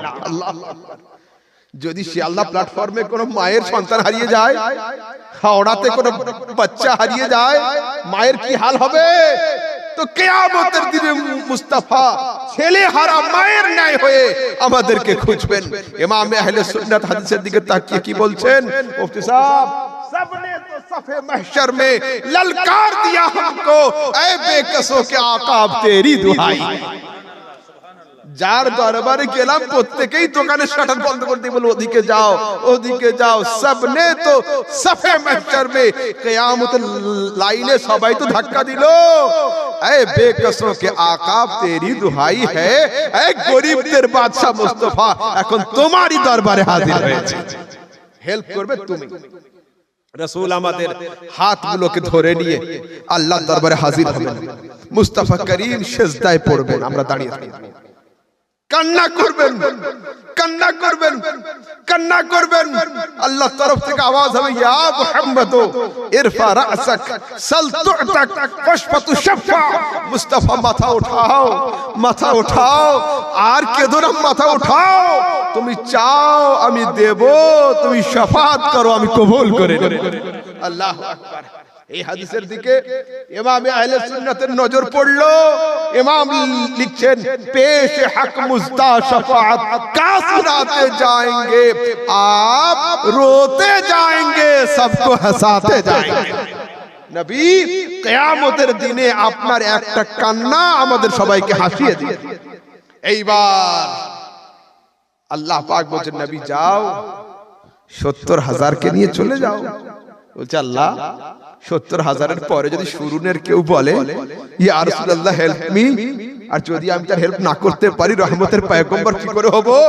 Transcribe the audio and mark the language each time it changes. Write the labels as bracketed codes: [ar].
[bn] আল্লাহ, যদি সে আল্লাহ প্ল্যাটফর্মে কোনো মায়ের সন্তান হারিয়ে যায়, হাওড়াতে কোনো বাচ্চা হারিয়ে যায়, মায়ের কি হাল হবে? তো কিয়ামতের দিনে মুস্তাফা ছেলে হারা মায়ের ন্যায় হয়ে আমাদেরকে খুঁজবেন। ইমাম আহলে সুন্নাত হাদিসের দিকে তাকিয়ে কি বলছেন? [hi] মুফতি সাহেব, सबने तो सफे महशर में ललकार दिया हमको, ऐ बेकसों के आका अब तेरी दुहाई। [bn] যার দরবারে গেলাম প্রত্যেকেই দোকানের শাটার বন্ধ করে দিয়ে বলে, ওদিকে যাও ওদিকে যাও। [hi] सबने तो सफे महशर में, [bn] কিয়ামতের লাইনে সবাই তো ধাক্কা দিল, [hi] ऐ बेकसों के आका तेरी दुहाई है, [bn] ऐ গরিবদের বাদশা মুস্তাফা এখন তোমারই দরবারে হাজির হয়েছে, হেল্প করবে তুমি। রাসূল আমাদের হাতগুলোকে ধরে নিয়ে আল্লাহর দরবারে হাজির হবেন, মুস্তাফা করিম সিজদায় পড়বেন, আমরা দাঁড়িয়ে থাকব। কান্না করবেন, কান্না করবেন, কান্না করবেন। আল্লাহর তরফ থেকে আওয়াজ হবে, [ar] ইয়া মুহাম্মদ ইরফা রাসাক সাল তুতাক ফাশফা তুশফা। [bn] মুস্তাফা মাথা উঠাও, মাথা উঠাও, আর কেঁদো না, মাথা উঠাও। তুমি চাও আমি দেব, তুমি শাফাত করো আমি কবুল করে নেব। আল্লাহু আকবার। এই হাদিসের দিকে ইমামে আহলে সুন্নাতের নজর পড়লো। [hi] ইমাম লিখছেন, পেশ হক মুস্তা শাফাত का सुनाते जाएंगे आप रोते जाएंगे सबको हंसाते जाएंगे। [bn] নবী কিয়ামতের দিনে আপনার একটা কান্না আমাদের সবাইকে হাসিয়ে দিবে। এইবার আল্লাহ পাক বলেন, নবী যাও 70,000 কে নিয়ে চলে যাও। বলছে আল্লাহ 70,000-এর পরে যদি শুরুনের কেউ বলে ইয়া রাসূলুল্লাহ [en] help me, [bn] আর যদি আমি তার হেল্প না করতে পারি রহমতের পয়গম্বর কি করে হব?